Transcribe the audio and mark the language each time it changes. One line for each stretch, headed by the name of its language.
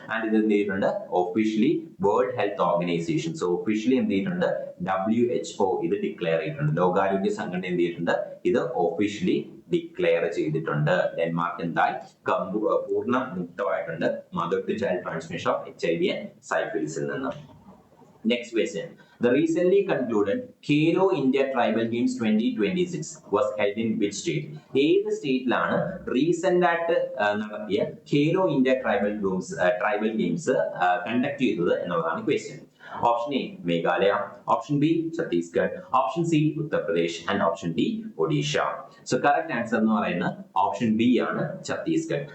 Malayalam: And ഇത് എന്ത് ചെയ്തിട്ടുണ്ട്, officially world health organisation, so officially എന്ത് ചെയ്തിട്ടുണ്ട് WHO ഇത് ഡിക്ലെയർ ചെയ്തിട്ടുണ്ട്. ലോകാരോഗ്യ സംഘടന എന്ത് ചെയ്തിട്ടുണ്ട്, ഇത് ഒഫീഷ്യലി ഡിക്ലെയർ ചെയ്തിട്ടുണ്ട്. ഡെൻമാർക്ക് എന്തായി പൂർണ്ണ മുക്തമായിട്ടുണ്ട്
English: mother to child transmission of HIV and syphilis
Malayalam: നിന്ന്.
English: Next question. The recently concluded Khelo India Tribal Games 2026 was held in which state?
Malayalam: ഏത് സ്റ്റേറ്റിലാണ് റീസെന്റ് ആയിട്ട് നടത്തിയ Khelo India tribal games conduct ചെയ്തത് എന്നുള്ളതാണ് question.
English: Option A Meghalaya, option B Chhattisgarh, option C Uttar Pradesh and option D Odisha. So correct answer
Malayalam: എന്ന് പറയുന്നത്
English: Option B ആണ്, ഛത്തീസ്ഗഡ്.